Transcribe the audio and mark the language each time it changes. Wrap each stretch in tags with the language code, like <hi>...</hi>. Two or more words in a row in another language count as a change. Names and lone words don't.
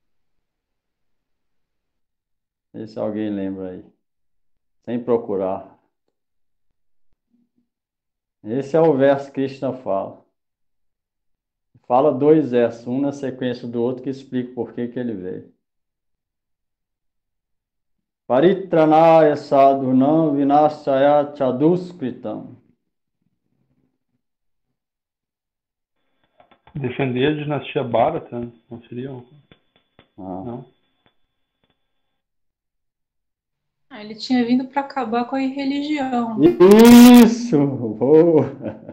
<pt>Vê se alguém lembra aí. Sem procurar. Esse é o verso que Krishna fala. Fala dois versos, um na sequência do outro, que explica por que que ele veio.</pt> <sa>परित्राणाय साधूनां विनाशाय च दुष्कृताम्.</sa> <pt>Defender a dinastia Bharata, não seria? Não? Ele tinha vindo para acabar com a religião. Isso! Boa!</pt>